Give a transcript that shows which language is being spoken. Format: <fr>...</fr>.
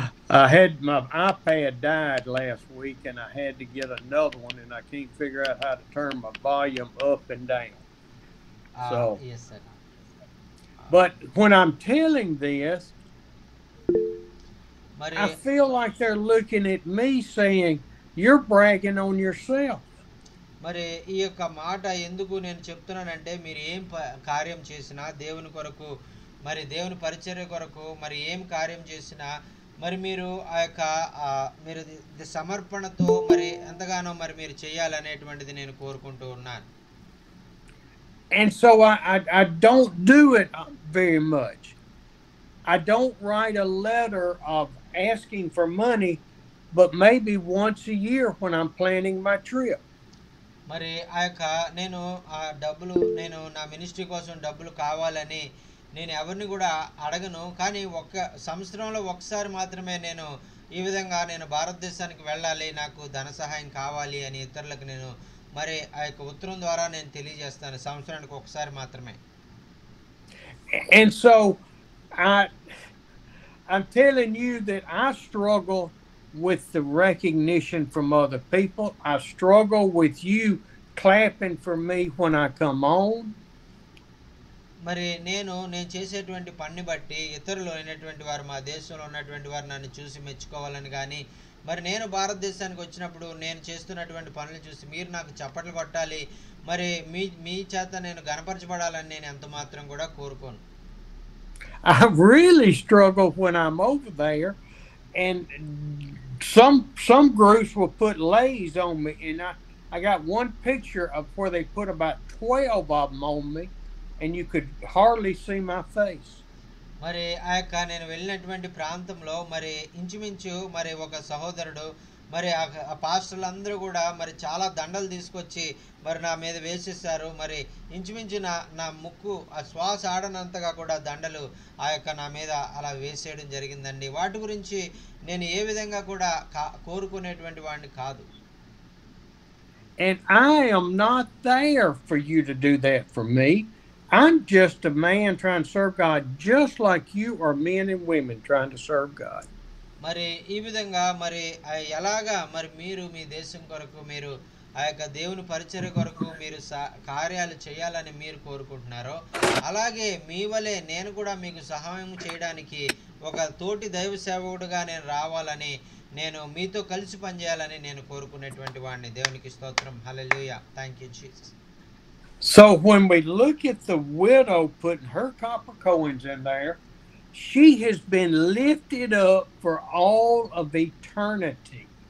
<en>I had my iPad died last week, and I had to get another one, and I can't figure out how to turn my volume up and down. So, yes, sir. But when I'm telling this, I feel like they're looking at me saying, "You're bragging on yourself."</en> <te>మరి ఈ యొక్క మాట ఎందుకు నేను చెప్తున్నానంటే మీరు ఏం కార్యం చేసినా దేవుని కొరకు మరి దేవుని పరిచర్య కొరకు మరి ఏం కార్యం చేసినా మరి మీరు ఆ యొక్క మీరు సమర్పణతో మరి ఎంతగానో మరి మీరు చేయాలనేటువంటిది నేను కోరుకుంటూ ఉన్నాను.</te> <en>And so I don't do it very much. I don't write a letter of asking for money, but maybe once a year when I'm planning my trip.</en> <te>మరి ఆ యొక్క నేను నేను నా మినిస్ట్రీ కోసం డబ్బులు కావాలని నేను ఎవరిని కూడా అడగను. కానీ సంవత్సరంలో ఒకసారి మాత్రమే నేను ఈ విధంగా నేను భారతదేశానికి వెళ్ళాలి, నాకు ధన సహాయం కావాలి అని ఇతరులకు నేను మరి ఆ యొక్క ఉత్తరం ద్వారా నేను తెలియజేస్తాను. సంవత్సరానికి ఒకసారి మాత్రమే.</te> <en>And so I'm telling you that I struggle with the recognition from other people. I struggle with you clapping for me when I come on.</en> <te>మరి నేను చేసేటువంటి పని బట్టి ఇతరులు అయినటువంటి వారు మా దేశంలో ఉన్నటువంటి వారు నన్ను చూసి మెచ్చుకోవాలని కానీ మరి నేను భారతదేశానికి వచ్చినప్పుడు నేను చేస్తున్నటువంటి పనులు చూసి మీరు నాకు చప్పట్లు కొట్టాలి, మరి మీ చేత నేను గణపరచబడాలని నేను ఎంత మాత్రం కూడా కోరుకోను.</te> <en>I really struggle when I'm over there, and some groups will put lays on me, and I got one picture of where they put about 12 of them on me, and you could hardly see my face.</en> <te>మరి ఆ యొక్క నేను వెళ్ళినటువంటి ప్రాంతంలో మరి ఇంచుమించు మరి ఒక సహోదరుడు మరి ఆ పాస్టర్లు అందరూ కూడా మరి చాలా దండలు తీసుకొచ్చి మరి నా మీద వేసేసారు. మరి ఇంచుమించు నా ముక్కు ఆ శ్వాస ఆడనంతగా కూడా దండలు ఆ యొక్క నా మీద అలా వేసేయడం జరిగిందండి. వాటి గురించి నేను ఏ విధంగా కూడా కోరుకునేటువంటి వాడిని కాదు.</te> <en>And I am not there for you to do that for me. I'm just a man trying to serve God, just like you are men and women trying to serve God.</en> <te>మరి ఈ విధంగా మరి ఎలాగా మరి మీరు మీ దేశం కొరకు మీరు ఆ యొక్క దేవుని పరిచర్య కొరకు మీరు కార్యాలు చేయాలని మీరు కోరుకుంటున్నారో అలాగే మీ వలె నేను కూడా మీకు సహాయం చేయడానికి ఒక తోటి దైవ సేవకుడుగా నేను రావాలని నేను మీతో కలిసి పనిచేయాలని నేను కోరుకునేటువంటి వాడిని. దేవునికి స్తోత్రం. హల్లెలూయా.</te> <en>Thank you Jesus. So when we look at the widow putting her copper coins in there, she has been lifted up for all of eternity.</en>